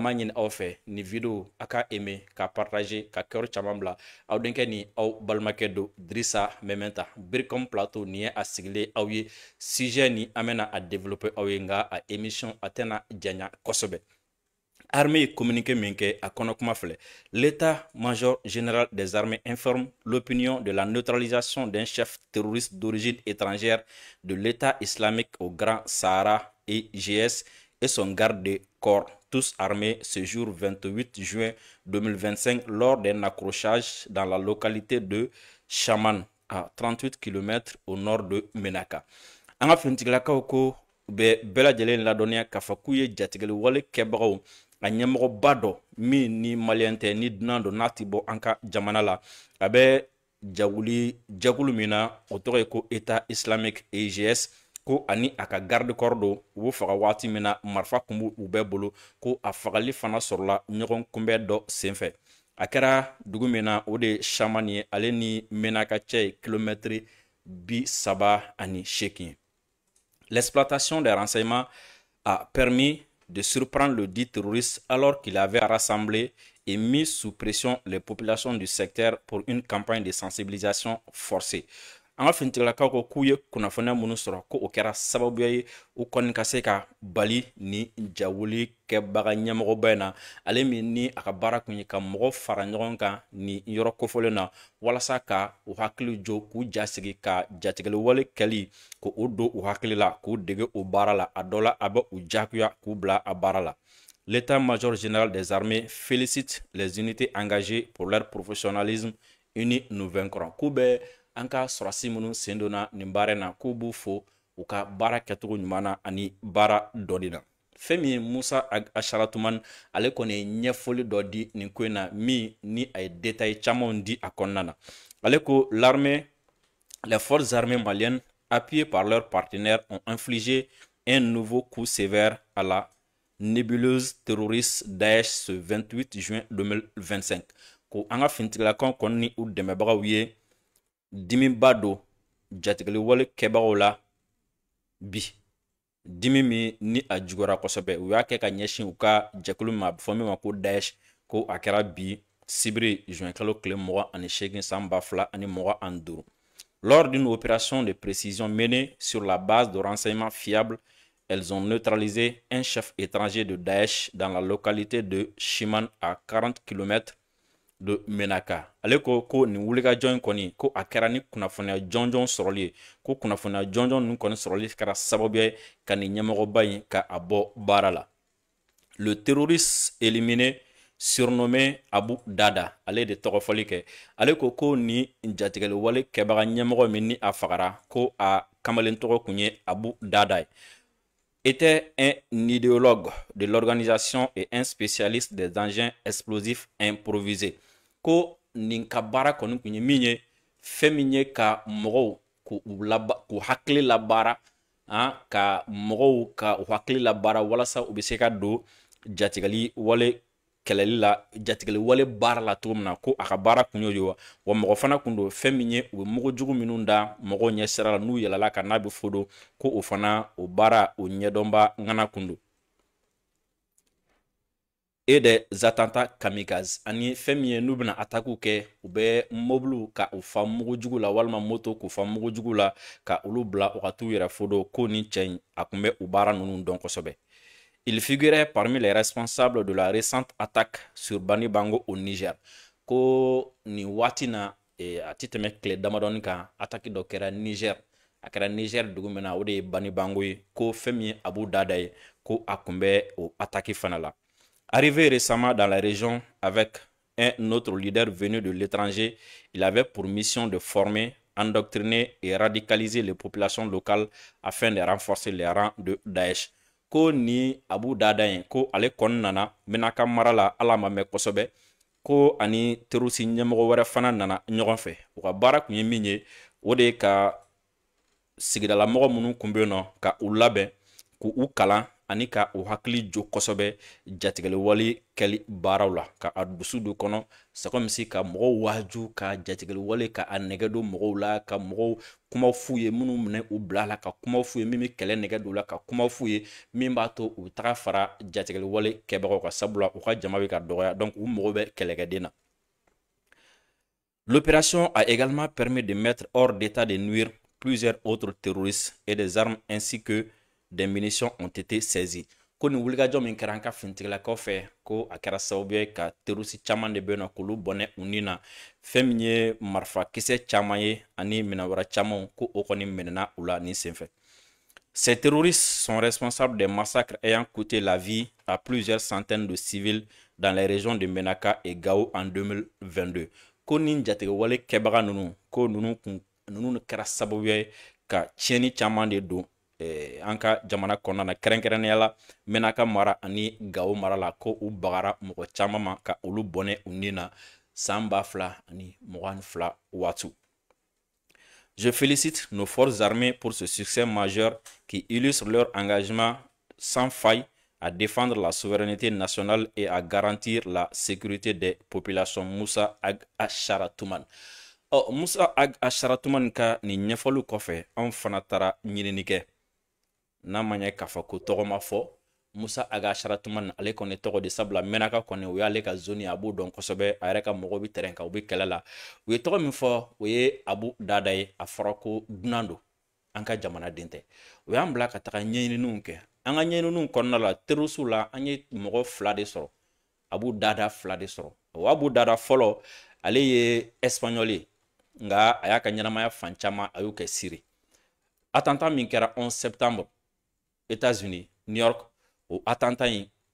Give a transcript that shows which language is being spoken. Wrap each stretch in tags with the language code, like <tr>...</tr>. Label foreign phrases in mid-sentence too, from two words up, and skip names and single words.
<bm>b'a ɲini aw fɛ nin video a ka aimer ka partager ka cœur caman bila aw denkɛ ni aw balimakɛ don Dirisa Mementa Biricom Plateau nin ye a sigilen aw ye sujet ni an bɛna a développer aw ye nka a émission a tɛna janya kosɛbɛ armée ye communiqué min kɛ a kɔnɔ kuma filɛ</bm> <fr>l'état-major général des armées informe l'opinion de la neutralisation d'un chef terroriste d'origine étrangère de l'État islamique au Grand Sahara EGS et son garde de corps tous armés ce jour 28 juin 2025 lors d'un accrochage dans la localité de Chaman à 38 km au nord de Menaka</fr> <bm>an ka finitigilakaw ko u bɛ bɛɛ lajɛlen ladɔnniya k'a fɔ k'u ye jatigɛli wale kɛbagaw a ɲɛmɔgɔba dɔ min ni maliyɛn tɛ ni dunan don n'a ti bɔ an ka jamana la a bɛ jɛkulu min na o tɔgɔ ye ko État islamique EGS ko ani a ka</bm> <fr>garde corps</fr> <bm>don u b'u faga waati min na marifa kun b'u bɛɛ bolo ko a fagali fana sɔrɔla ɲɔgɔn kunbɛn dɔ senfɛ a kɛra dugu min na o de ye Chamani ye ale ni Menaka cɛ ye kilomɛtiri</bm> <fr>38 ye l'exploitation des renseignements a permis de surprendre le dit terroriste alors qu'il avait rassemblé et mis sous pression les populations du secteur pour une campagne de sensibilisation forcée.</fr> <bm>An ka finitigilakaw ko k'u ye kunnafoniya minnu sɔrɔ ko o kɛra sababuya ye u kɔni ka se ka bali ni jawuli kɛbaga ɲɛmɔgɔba in na ale min ni a ka baara kun ye ka mɔgɔ fara ɲɔgɔn kan ni yɔrɔ kofɔlen na walasa ka u hakili jo k'u jasigi ka jatigɛli wale kɛli ko o don u hakili la k'u dege o baara la a dɔ la a bɛ u jagoya k'u bila a baara la</bm> <fr>l'état-major général des armées félicite les unités engagées pour leur professionnalisme unis nous vaincrons</fr> <bm>k'u bɛ an ka sɔrɔsi minnu sen donna nin baara in na k'u b'u fo u ka baara kɛcogo ɲuman na ani baara dɔnni na fɛn min ye Musa Asharatuman ale kɔni ye ɲɛfɔli dɔ di nin ko in na min ni a ye détail camanw di a kɔnɔna na ale ko</bm> <fr>l'armée les forces armées maliennes appuyées par leurs partenaires ont infligé un nouveau coup sévère à la nébuleuse terroriste Daesh ce 28 juin 2025</fr> <bm>ko an ka finitigilakaw kɔni ni u dɛmɛbagaw ye dimiba don jatigɛli wale kɛbagaw la bi dimi min ni a juguyara kosɛbɛ u y'a kɛ ka ɲɛsin u ka jɛkulu ma a bɛ fɔ min ma ko Daesh ko a kɛra bi sibiri juin kalo tile 28 san</bm> <fr>2025 lors d'une opération de précision menée sur la base de renseignements fiables elles ont neutralisé un chef étranger de Daesh dans la localité de Chiman à 40 km de Menaka</fr> <bm>ale ko nin wulikajɔ in kɔni ko a kɛra ni kunnafoniya jɔnjɔn sɔrɔli ye ko kunnafoniya jɔnjɔn ninnu kɔni sɔrɔli kɛra sababuya ye ka nin ɲɛmɔgɔba in ka a bɔ baara la</bm> <fr>le terroriste éliminé surnommé Abu Dada</fr> <bm>ale de tɔgɔfɔli kɛ ale ko ni jatigɛli wale kɛbaga ɲɛmɔgɔ min ni a fagara ko a kamalen tɔgɔ kun ye Abu Dada ye</bm> <fr>était un idéologue de l'organisation et un spécialiste des engins explosifs improvisés</fr> <bm>ko nin ka baara kɔni kun ye min ye fɛn min ye ka mɔgɔw k'u hakili labaara ka mɔgɔw ka u hakili labaara walasa u bɛ se ka don jatigɛli wale kɛlɛli la jatigɛli wale baara la cogo min na ko a ka baara kun y'o ye wa mɔgɔ fana kun don fɛn min ye u bɛ mugujugu minnu da mɔgɔw ɲɛ sira la n'u yɛlɛla ka n'a bɛ fo don ko o fana o baara o ɲɛdɔnba ŋana kun don</bm> <fr>et des attentats kamikazes</fr> <bm>ani fɛn min ye n'u bɛna attaque kɛ u bɛ mobile ka u fa mugujugu la walima moto k'u fa mugujugu la ka olu bila u ka t'u yɛrɛ fo do ko ni cɛ in a kun bɛ u baara ninnu dɔn kosɛbɛ.</bm> <fr>Il figurait parmi les responsables de la récente attaque sur Bani Bango au Niger.</fr> <bm>Ko ni waati na a ti tɛmɛ tile damadɔni kan attaque dɔ kɛra Niger. A kɛra Niger dugu min na o de ye Bani Bango ye ko fɛn min ye Abu Dada ye ko a kun bɛ o attaque fana la.</bm> <fr>Arrivé récemment dans la région avec un autre leader venu de l'étranger, il avait pour mission de former, endoctriner et radicaliser les populations locales afin de renforcer les rangs de Daesh.</fr> <bm>Ko ni Abu Dada yen ko ale kɔni nana Menaka mara la ala ma mɛn kosɛbɛ ko ani terroriste ɲɛmɔgɔ wɛrɛ fana nana ɲɔgɔn fɛ. U ka baara kun ye min ye o de ye ka sigidala mɔgɔ minnu kun bɛ yen nɔ ka u labɛn k'u kalan ani ka u hakili jo kosɛbɛ jatigɛli wale kɛli baaraw la ka a dusu do kɔnɔ</bm> <fr>c'est comme si</fr> <bm>ka mɔgɔw waju ka jatigɛli wale ka a nɛgɛ don mɔgɔw la ka mɔgɔw kumaw f'u ye minnu minɛ u bila la ka kumaw f'u ye min bɛ kɛlɛ nɛgɛ don la ka kumaw f'u ye min b'a to u taga fara jatigɛli wale kɛbagaw ka sabula u ka jama bɛ ka dɔgɔya donc u mɔgɔw bɛ kɛlɛkɛden na.</bm> <fr>L'opération a également permis de mettre hors d'état de nuire plusieurs autres terroristes et des armes ainsi que des munitions ont été saisies.</fr> <bm>Ko ni wulikajɔ min kɛra an ka finitigilakaw fɛ ko a kɛra sababu ye ka terroriste caman de bɛ yen nɔ k'olu bɔnɛ u ni na fɛn min ye marifakisɛ caman ye ani minɛn wɛrɛ camanw ko o kɔni minɛna u la nin senfɛ.</bm> <fr>Ces terroristes sont responsables des massacres ayant coûté la vie à plusieurs centaines de civils dans les régions de Menaka et Gao en 2022.</fr> <bm>Ko nin jatigɛ wale kɛbaga ninnu ko ninnu kɛra sababu ye ka tiɲɛni caman de don an ka jamana kɔnɔna na kɛrɛnkɛrɛnnenya la Menaka mara ani Gao mara la ko u bagara mɔgɔ caman ma ka olu bɔnɛ u ni na san 2022 waati.</bm> <fr>Je félicite nos forces armées pour ce succès majeur qui illustre leur engagement sans faille à défendre la souveraineté nationale et à garantir la sécurité des populations. Moussa Ag Asharatuman.</fr> <bm>Moussa Ag Asharatuman ka ni ɲɛfɔliw kɔfɛ anw fana taara ɲinini kɛ n'a ma ɲɛ k'a fɔ ko tɔgɔ ma fɔ Moussa Ag Asharatuman ale kɔni tɔgɔ de sabula Menaka kɔni o y'ale ka zone a b'o dɔn kosɛbɛ a yɛrɛ ka mɔgɔw bɛ terrain kan u bɛ kɛlɛ la u ye tɔgɔ min fɔ o ye Abu Dada ye a fɔra ko dunan don an ka jamanaden tɛ o y'an bila ka taga ɲɛɲiniw kɛ an ka ɲɛɲiniw kɔnɔna la terroriste la an ye mɔgɔ 2 de sɔrɔ Abu Dada 2 de sɔrɔ o Abu Dada fɔlɔ ale ye espagnol ye nga a y'a ka ɲɛnamaya fan caman a y'o kɛ Syrie attentat min kɛra 11 septembre États-Unis New York o attentat in</bm>